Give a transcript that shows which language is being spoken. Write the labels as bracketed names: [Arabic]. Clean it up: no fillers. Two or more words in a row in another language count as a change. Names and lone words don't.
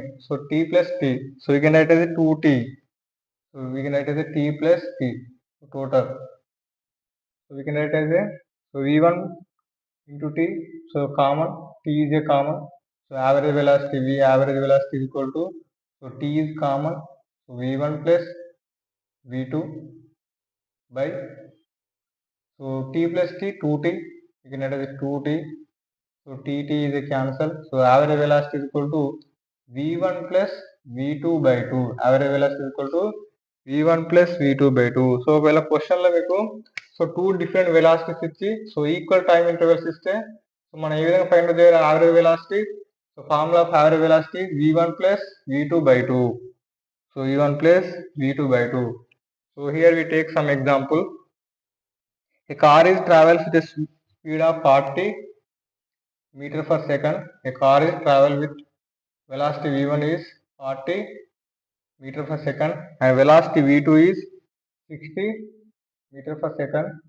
[English] So t plus t. So we can write as a 2t. So we can write as a t plus t total. So we can write as a, so v1 into t. So common, t is a common. So average velocity, v average velocity is equal to, so t is common. So v1 plus v2 by, so t plus t 2t. We can write as a 2t. So tt is a cancel. So average velocity is equal to v1 plus v2 by 2. Average velocity is equal to v1 plus v2 by 2. [Telugu] సో ఒకవేళ క్వశ్చన్ లో మీకు సో [English] two different velocities [Telugu] ఇచ్చి సో [English] equal time intervals [Telugu] ఇస్తే సో మనం ఏ విధంగా [English] find out [Telugu] చేయాలి [English] average velocity? so formula of average velocity v1 plus v2 by 2. సో v1 plus v2 by 2. So here we take some example. A car is travels with a speed of 40 meter per second. A car is travel with velocity v1 is 40 meter per second and velocity v2 is 60 meter per second.